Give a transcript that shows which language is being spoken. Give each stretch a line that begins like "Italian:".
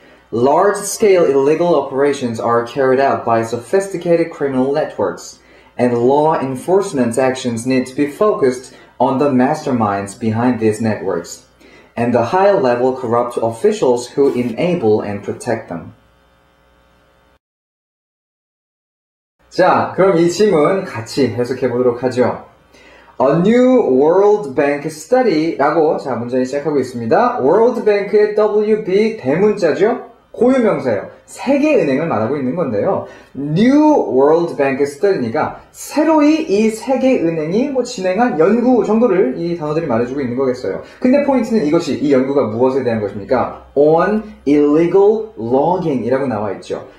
English: Large-scale illegal operations are carried out by sophisticated criminal networks, and law enforcement actions need to be focused on the masterminds behind these networks, and the high-level corrupt officials who enable and protect them.
Korean: 자, 그럼 이 질문 같이 해석해 보도록 하죠.
English: A new World Bank study
Korean: 라고 자 문장이 시작하고 있습니다. World Bank의 WB 대문자죠. 고유명사예요. 세계은행을 말하고 있는 건데요.
English: New World Bank study
Korean: 니까 새로이 이 세계은행이 진행한 연구 정도를 이 단어들이 말해주고 있는 거겠어요. 근데 포인트는 이것이 이 연구가 무엇에 대한 것입니까?
English: On illegal logging
Korean: 이라고 나와 있죠.